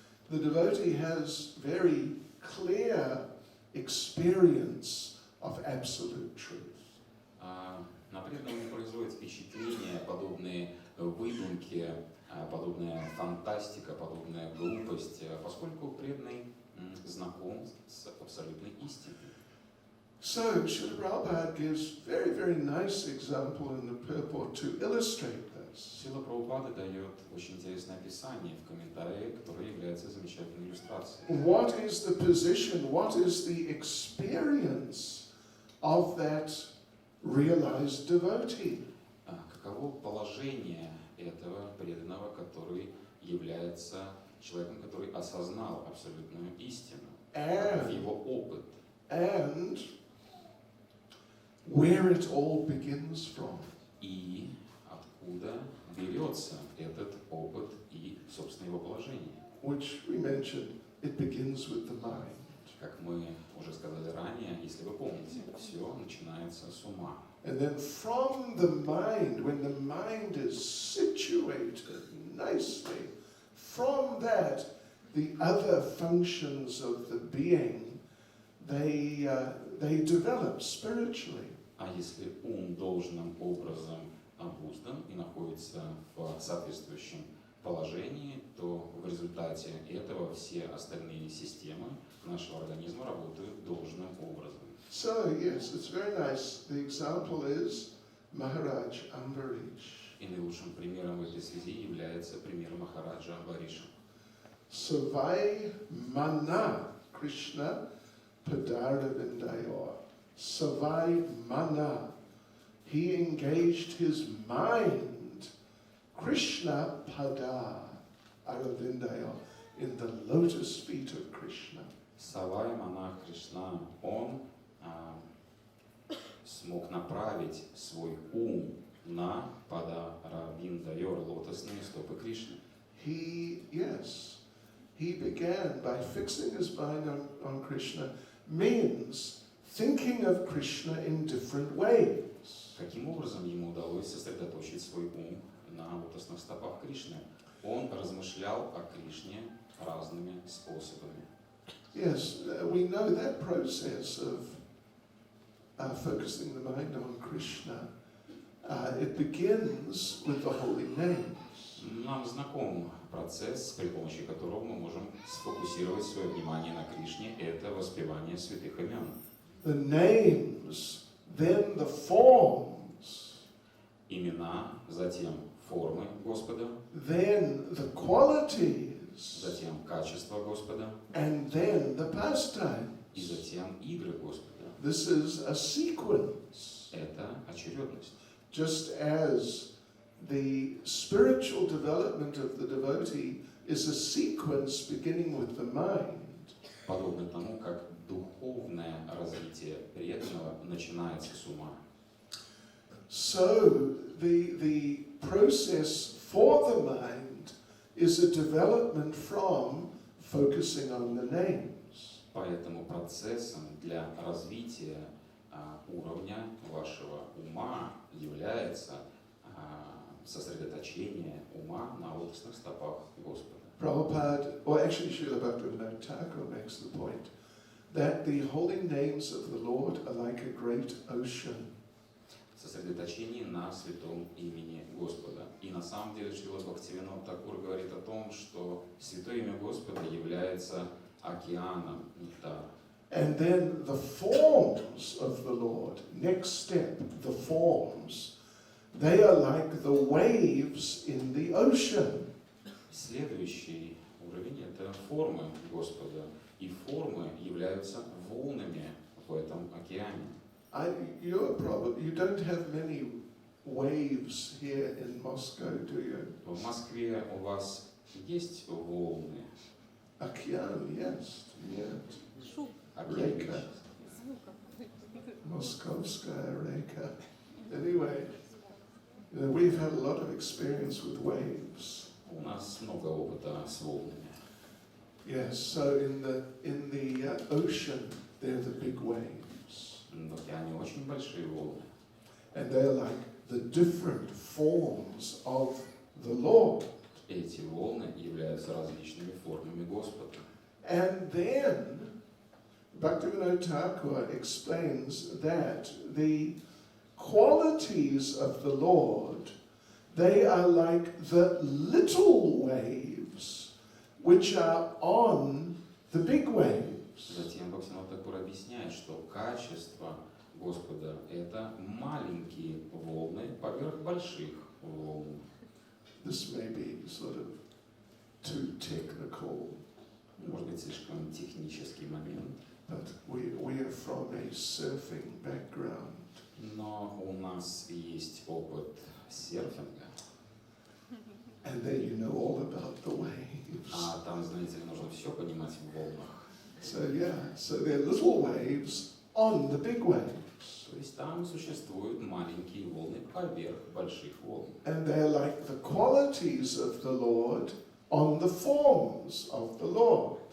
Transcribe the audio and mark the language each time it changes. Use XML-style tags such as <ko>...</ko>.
<en>The devotee has very clear experience of absolute truth.</en> <ru>На преданного не производит впечатление подобные выдумки, подобная фантастика, подобная глупость, поскольку преданный знаком с абсолютной истиной.</ru> <en>So, Srila Prabhupada gives very, very nice example in the purport to illustrate this.</en> <ru>Шрила Прабхупада дает очень интересное описание в комментарии, которое является замечательной иллюстрацией.</ru> <en>What is the position, what is the experience of that realized devotee?</en> <ru>Каково положение этого преданного, который является человеком, который осознал абсолютную истину, каков его опыт?</ru> <en>And where it all begins from.</en> <ru>И откуда берется этот опыт и, собственно, его положение.</ru> <en>Which we mentioned, it begins with the mind.</en> <ru>Как мы уже сказали ранее, если вы помните, все начинается с ума.</ru> <en>And then from the mind, when the mind is situated nicely, from that, the other functions of the being, they develop spiritually.</en> <ru>А если ум должным образом обуздан и находится в соответствующем положении, то в результате этого все остальные системы нашего организма работают должным образом.</ru> <en>So, yes, it's very nice. The example is Maharaj Ambarish.</en> <ru>И наилучшим примером в этой связи является пример Махараджа Амбариша.</ru> <sa>Savai Mana Krishna Padarda Vindayor. Savai Mana.</sa> <en>He engaged his mind,</en> <sa>Krishna Pada Aravindaya,</sa> <en>in the lotus feet of Krishna.</en> <ru>Савай, монах Кришна, он смог направить свой ум на Падаравиндайор, лотосные стопы Кришны.</ru> <en>He began by fixing his mind on Krishna, means thinking of Krishna in different ways.</en> <ru>Каким образом ему удалось сосредоточить свой ум на лотосных стопах Кришны? Он размышлял о Кришне разными способами.</ru> <en>Yes, we know that process of focusing the mind on Krishna. It begins with the holy names.</en> <ru>Нам знаком процесс, при помощи которого мы можем сфокусировать свое внимание на Кришне, это воспевание святых имен.</ru> <en>The names, then the forms,</en> <ru>Имена, затем формы Господа,</ru> <en>then the qualities,</en> <ru>затем качество Господа</ru> <en>and then the</en> <ru>и</ru> <en>pastimes.</en> <ru>затем игры Господа.</ru> <en>This is a sequence.</en> <ru>Это очередность.</ru> <en>Just as the spiritual development of the devotee is a sequence beginning with the mind,</en> <ru>Подобно тому, как духовное развитие преданного начинается с ума.</ru> <en>so the process for the mind is a development from focusing on the names.</en> <ru>Поэтому процессом для развития уровня вашего ума является сосредоточение ума на лотосных стопах Господа.</ru> <en>Prabhupada, or actually Srila Bhaktivinoda Thakur makes the point that the holy names of the Lord are like a great ocean.</en> <ru>Сосредоточение на святом имени Господа. И на самом деле Шрила Бхактивинода Тхакур говорит о том, что святое имя Господа является океаном нектара.</ru> <en>And then the forms of the Lord, next step, the forms, they are like the waves in the ocean.</en> <ru>Следующий уровень – это формы Господа. И формы являются волнами в этом океане.</ru> <en>You don't have many waves here in Moscow, do you?</en> <ru>В Москве у вас есть волны? Океан, yes, нет. Шум Река. звука. Moskovskaya Reka.</ru> <en>Anyway, we've had a lot of experience with waves.</en> <ru>У нас много опыта с волнами.</ru> <en>Yes, so in the ocean, they're the big waves.</en> <ru>В океане очень большие волны.</ru> <en>And they're like the different forms of the Lord.</en> <ru>Эти волны являются различными формами Господа.</ru> <en>And then Bhaktivinoda Thakur explains that the qualities of the Lord, they are like the little waves which are on the big waves.</en> <ru>Затем Бхактивинода Тхакур объясняет, что качество Господа – это маленькие волны поверх больших волн.</ru> <en>This may be sort of too technical,</en> <ru>Может быть, слишком технический момент,</ru> <en>but we are from a surfing background.</en> <ru>но у нас есть опыт серфинга,</ru> <en>And there you know all about the waves.</en> <ru>а там, знаете ли, нужно все понимать в волнах.</ru> <en>So yeah, so they're little waves on the big waves.</en> <ru>То есть там существуют маленькие волны поверх больших волн.</ru> <en>And they're like the qualities of the Lord on the forms of the Lord.</en>